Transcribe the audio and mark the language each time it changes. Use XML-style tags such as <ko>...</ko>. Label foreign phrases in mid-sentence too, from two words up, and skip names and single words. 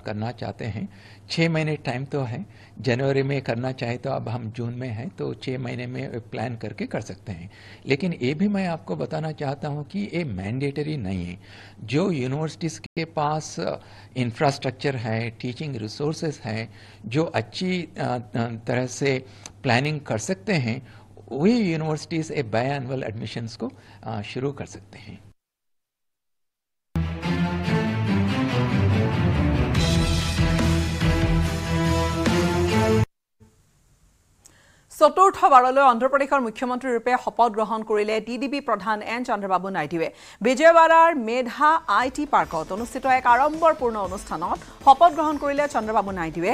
<hi>करना चाहते हैं 6 महीने टाइम तो है जनवरी में करना चाहे तो अब हम जून में हैं तो 6 महीने में प्लान करके कर सकते हैं लेकिन ये भी मैं आपको बताना चाहता हूँ कि ये मैंडेटरी नहीं है जो यूनिवर्सिटीज़ के पास इंफ्रास्ट्रक्चर है</hi> <en>teaching resources</en> <hi>हैं जो अच्छी तरह से प्लानिंग कर सकते हैं वही यूनिवर्सिटीज़</hi> <en>a biannual admissions</en> <hi>को शुरू कर सकते हैं।</hi> <as>চতুৰ্থবাৰলৈ অন্ধ্ৰপ্ৰদেশৰ মুখ্যমন্ত্ৰীৰূপে শপত গ্ৰহণ কৰিলে টিডিপি প্ৰধান এন চন্দ্ৰবাবু নাইডুৱে। বিজয়ৱাড়াৰ মেধা আইটি পাৰ্কত অনুষ্ঠিত এক আড়ম্বৰপূৰ্ণ অনুষ্ঠানত শপত গ্ৰহণ কৰিলে চন্দ্ৰবাবু নাইডুৱে।</as>